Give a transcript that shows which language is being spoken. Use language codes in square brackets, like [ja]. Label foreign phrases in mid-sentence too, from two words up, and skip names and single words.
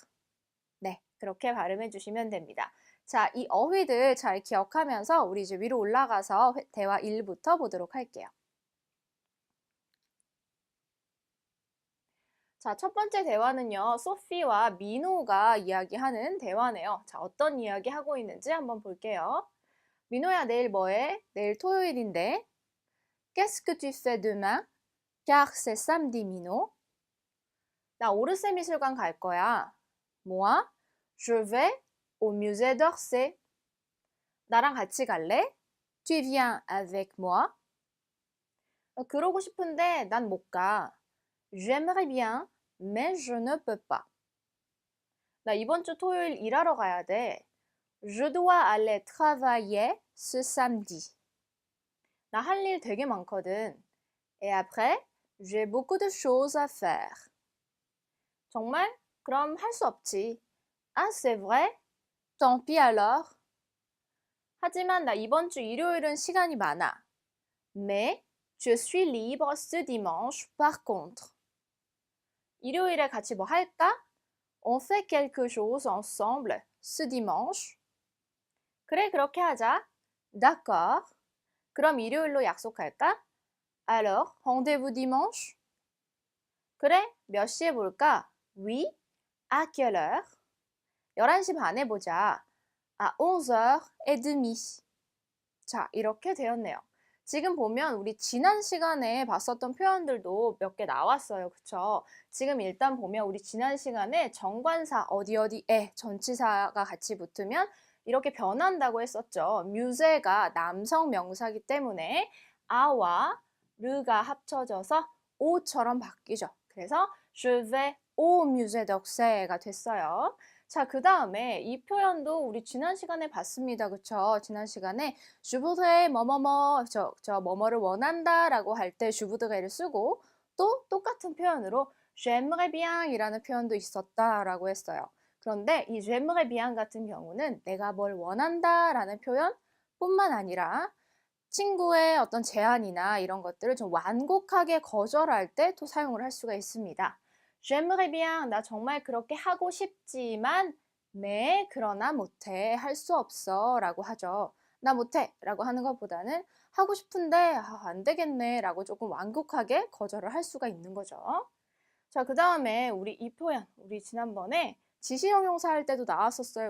[ko] 네, 그렇게 발음해 주시면 됩니다. 자, 이 어휘들 잘 기억하면서 우리 이제 위로 올라가서 대화 1부터 보도록 할게요. 자, 첫 번째 대화는요, 소피와 민호가 이야기하는 대화네요. 자, 어떤 이야기 하고 있는지 한번 볼게요. 민호야, 내일 뭐해? 내일 토요일인데. [fr] Qu'est-ce que tu fais demain? Car c'est samedi, Minot. [ko] 나 오르세 미술관 갈 거야. [fr] Moi, je vais au musée d'Orsay. [ko] 나랑 같이 갈래? [fr] Tu viens avec moi? [ko] 그러고 싶은데 난 못 가. [fr] J'aimerais bien, mais je ne peux pas. [ko] 나 이번 주 토요일 일하러 가야 돼. [fr] Je dois aller travailler ce samedi. [ko] 나 할 일 되게 많거든. [fr] Et après, j'ai beaucoup de choses à faire. [ko] 정말? 그럼 할 수 없지. [fr] Ah, c'est vrai? Tant pis alors. [ko] 하지만 나 이번 주 일요일은 시간이 많아. [fr] Mais je suis libre ce dimanche par contre. [ko] 일요일에 같이 뭐 할까? [fr] On fait quelque chose ensemble ce dimanche. [ko] 그래, 그렇게 하자. [fr] D'accord. [ko] 그럼 일요일로 약속할까? [fr] Alors, rendez-vous dimanche? [ko] 그래, 몇 시에 볼까? [fr] Oui. À quelle heure? [ko] 11시 반에 보자. [fr] À 11h30. [ko] 자, 이렇게 되었네요. 지금 보면 우리 지난 시간에 봤었던 표현들도 몇 개 나왔어요. 그쵸? 지금 일단 보면 우리 지난 시간에 정관사 어디에 전치사가 같이 붙으면 이렇게 변한다고 했었죠. 뮤제가 남성 명사기 때문에 아와 르가 합쳐져서 오처럼 바뀌죠. 그래서 [fr] je vais au musée d'Orsay [ko] 가 됐어요. 자, 그 다음에 이 표현도 우리 지난 시간에 봤습니다. 그쵸? 지난 시간에 [fr] je voudrais [ko] 뭐뭐뭐 저 뭐뭐를 원한다 라고 할 때 [fr] je voudrais [ko] 를 쓰고 또 똑같은 표현으로 [fr] j'aimerais bien [ko] 이라는 표현도 있었다 라고 했어요. 그런데 이 [fr] j'aimerais bien [ko] 같은 경우는 내가 뭘 원한다 라는 표현 뿐만 아니라 친구의 어떤 제안이나 이런 것들을 좀 완곡하게 거절할 때 또 사용을 할 수가 있습니다. [fr] J'aimerais bien, [ko] 나 정말 그렇게 하고 싶지만 네, 그러나 못해, 할 수 없어 라고 하죠. 나 못해 라고 하는 것보다는 하고 싶은데 안 되겠네 라고 조금 완곡하게 거절을 할 수가 있는 거죠. 자, 그 다음에 우리 이 표현, 우리 지난번에 지시형용사 할 때도 나왔었어요.